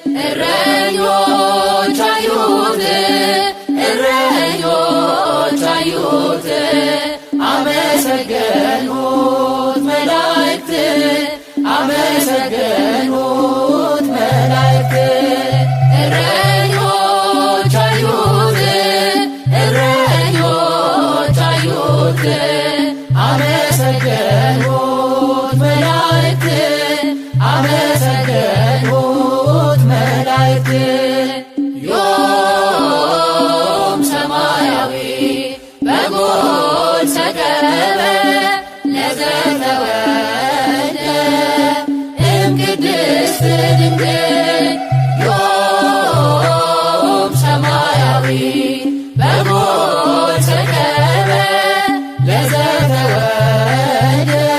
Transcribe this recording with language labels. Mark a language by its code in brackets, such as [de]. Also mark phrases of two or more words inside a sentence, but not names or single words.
[am] እረኞች አዩት እረኞች አዩት አመሰገኑት መላእክት አመሰገኑት መላእክት እረኞች አዩት እረኞች አዩት አመሰገኑት መላእክት አመሰገኑት መላእክት [gez] ዮም ሰማያዊ በጎል ሰከበ ለዘተወልደ እምቅድስት ድንግል ዮም ሰማያዊ በጎል ሰከበ ለዘተወልደ